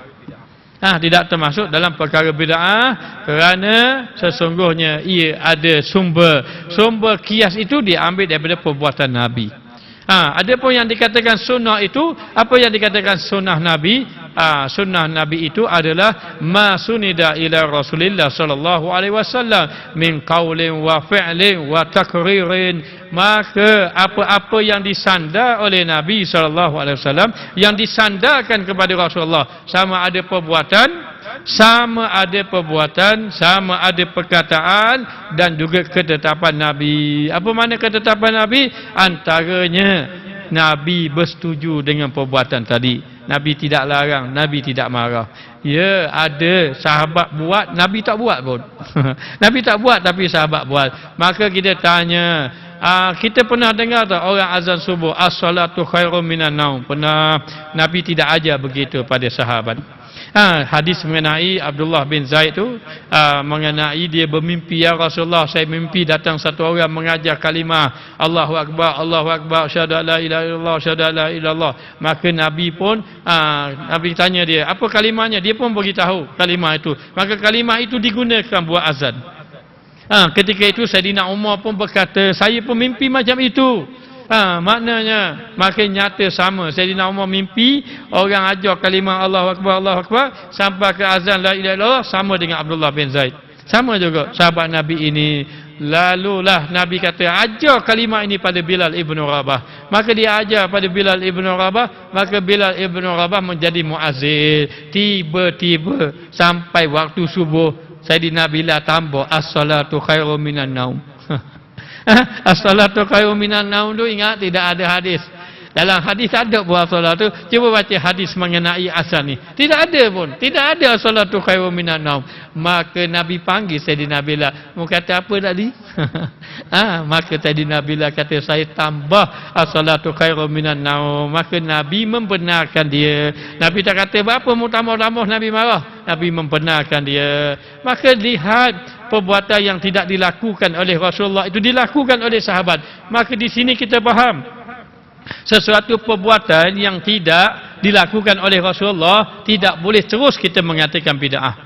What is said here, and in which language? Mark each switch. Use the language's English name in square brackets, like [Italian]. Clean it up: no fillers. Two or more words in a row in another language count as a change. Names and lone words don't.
[Malay] Tidak termasuk dalam perkara bid'ah kerana sesungguhnya ia ada sumber kias itu diambil daripada perbuatan Nabi. Ada pun yang dikatakan sunnah itu, apa yang dikatakan sunnah Nabi? Sunnah Nabi itu adalah [Arabic] ما سند إلى رسول الله صلى الله عليه وسلم من قول وفعل وتقرير. [Malay] Maka apa-apa yang disandar oleh Nabi [Arabic] صلى الله عليه وسلم, [Malay] yang disandarkan kepada Rasulullah, sama ada perbuatan, sama ada perkataan dan juga ketetapan Nabi. Apa makna ketetapan Nabi? Antaranya Nabi bersetuju dengan perbuatan tadi. Nabi tidak larang, Nabi tidak marah. Ya, ada sahabat buat, Nabi tak buat pun. Nabi tak buat tapi sahabat buat. Maka kita tanya, kita pernah dengar tak orang azan subuh, [Arabic] الصلاة خير من النوم? [Malay] Pernah. Nabi tidak ajar begitu pada sahabat. Hadis mengenai Abdullah bin Zaid tu, mengenai dia bermimpi, [Arabic] يا رسول الله, [Malay] saya mimpi datang satu orang mengajar kalimah [Arabic] الله أكبر، الله أكبر، أشهد لا إله إلا الله، أشهد لا إله إلا الله. [Malay] Maka Nabi pun Nabi tanya dia, apa kalimahnya? Dia pun beritahu kalimah itu. Maka kalimah itu digunakan buat azan. Ketika itu Saidina Umar pun berkata, saya pun mimpi macam itu. Maknanya makin nyata sama. Saidina Umar mimpi orang ajar kalimah [Arabic] الله أكبر، الله أكبر [Malay] sampai ke azan [Arabic] لا إله إلا الله, [Malay] sama dengan Abdullah bin Zaid. Sama juga sahabat Nabi ini. Lalulah Nabi kata, ajar kalimah ini pada Bilal ibn Rabah. Maka dia ajar pada Bilal ibn Rabah. Maka Bilal ibn Rabah menjadi muazzin. Tiba-tiba sampai waktu subuh, Saidina Bilal tambah [Arabic] الصلاة خير من النوم. الصلاة خير من النوم [Malay] tu ingat tidak ada hadis. Dalam hadis ada buat solat tu. Cuba baca hadis mengenai azan ni. Tidak ada pun. Tidak ada [Arabic] الصلاة خير من النوم. [Malay] Maka Nabi panggil Saidina Bilal. Mu kata apa tadi? Maka Saidina Bilal kata, saya tambah [Arabic] الصلاة خير من النوم. [Malay] Maka Nabi membenarkan dia. Nabi tak kata berapa mu tambah-tambah, Nabi marah. Nabi membenarkan dia. Maka lihat perbuatan yang tidak dilakukan oleh Rasulullah itu dilakukan oleh sahabat. Maka di sini kita faham, sesuatu perbuatan yang tidak dilakukan oleh Rasulullah tidak boleh terus kita mengatakan bid'ah.